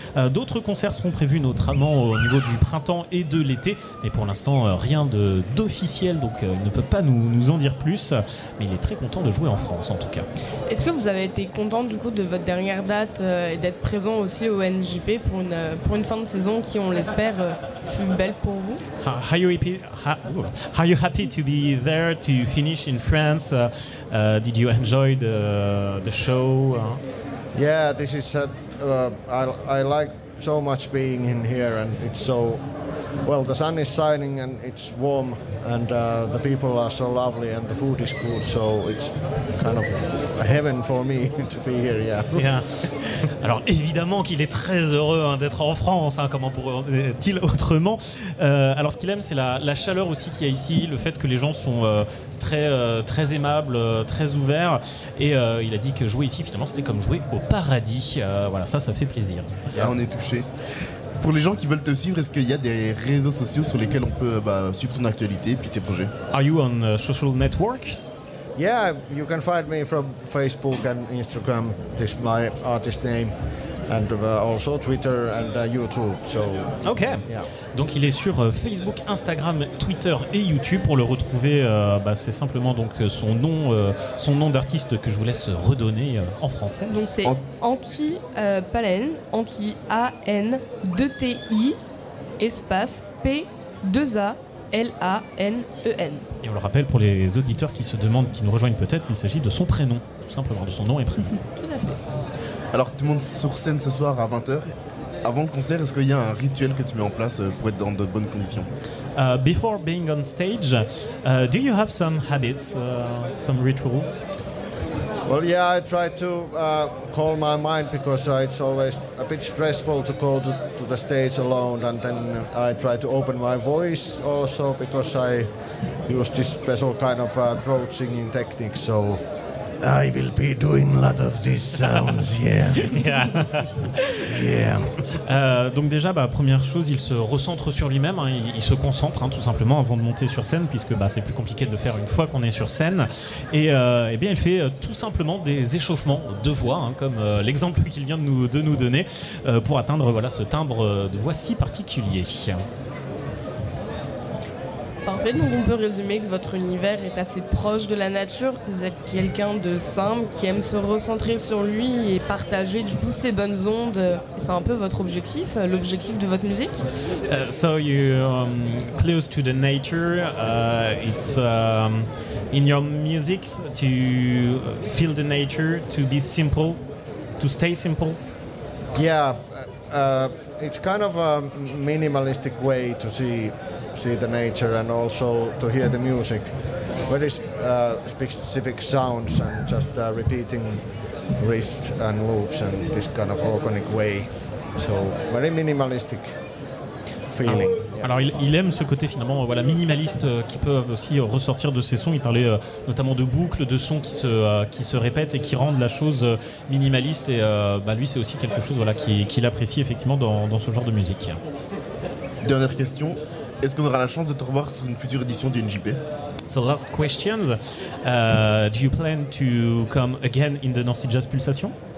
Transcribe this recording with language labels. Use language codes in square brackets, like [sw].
[fr] D'autres concerts seront prévus notamment au niveau du printemps et de l'été, mais pour l'instant rien d'officiel, donc il ne peut pas nous en dire plus, mais il est très content de jouer en France en tout cas. Est-ce que vous avez été content du coup de votre dernière date et d'être présent aussi au NJP pour une fin de saison qui, on l'espère, fut belle pour vous? [en] Are you happy to be there to finish in France? Did you enjoy the show? Yeah, this is I like so much being in here, and it's so, well, the sun is shining and it's warm, and the people are so lovely and the food is good, so it's kind of a heaven for me to be here. Yeah. [fr] Alors évidemment qu'il est très heureux hein, d'être en France, hein, comment pourrait-il autrement. Alors ce qu'il aime, c'est la chaleur aussi qu'il y a ici, le fait que les gens sont très, très aimables, très ouverts. Et il a dit que jouer ici, finalement, c'était comme jouer au paradis. Voilà, ça fait plaisir. Là, on est touché. Pour les gens qui veulent te suivre, est-ce qu'il y a des réseaux sociaux sur lesquels on peut suivre ton actualité et puis tes projets? [en] Are you on social networks? Yeah, you can find me from Facebook and Instagram. This is my artist name, and also Twitter and YouTube. So okay. Yeah. [fr] Donc il est sur Facebook, Instagram, Twitter et YouTube. Pour le retrouver, c'est simplement donc son nom d'artiste que je vous laisse redonner en français. Donc c'est Anti Palen, Anti A N 2 T I espace P 2 A L-A-N-E-N. Et on le rappelle pour les auditeurs qui se demandent, qui nous rejoignent peut-être, il s'agit de son prénom, tout simplement, de son nom et prénom. Tout à fait. Alors, tout le monde sur scène ce soir à 20h. Avant le concert, est-ce qu'il y a un rituel que tu mets en place pour être dans de bonnes conditions? [en] Before being on stage, do you have some habits, some rituals? Well, yeah, I try to calm my mind because it's always a bit stressful to go to the stage alone, and then I try to open my voice also because I use this special kind of throat singing technique, so I will be doing a lot of these sounds, yeah. Yeah. Yeah. [fr] Donc déjà, première chose, il se recentre sur lui-même, hein, il se concentre hein, tout simplement avant de monter sur scène, puisque c'est plus compliqué de le faire une fois qu'on est sur scène. Et il fait tout simplement des échauffements de voix, hein, comme l'exemple qu'il vient de nous donner, pour atteindre ce timbre de voix si particulier. Parfait, donc on peut résumer que votre univers est assez proche de la nature, que vous êtes quelqu'un de simple, qui aime se recentrer sur lui et partager du coup ses bonnes ondes. C'est un peu votre objectif, l'objectif de votre musique. [en] So you close to the nature, it's in your music to feel the nature, to be simple, to stay simple. Yeah, it's kind of a minimalistic way to see the nature and also to hear the music, very specific sounds and just repeating riffs and loops and this kind of organic way, so very minimalistic feeling. [fr] Alors il aime ce côté finalement voilà, minimaliste qui peuvent aussi ressortir de ses sons. Il parlait notamment de boucles, de sons qui se répètent et qui rendent la chose minimaliste. Et bah, lui, c'est aussi quelque chose voilà, qu'il apprécie effectivement dans ce genre de musique. Dernière question. Est-ce qu'on aura la chance de te revoir sur une future édition du NJP? [en] So last questions. Do you plan to come again in the Nancy Jazz Pulsation?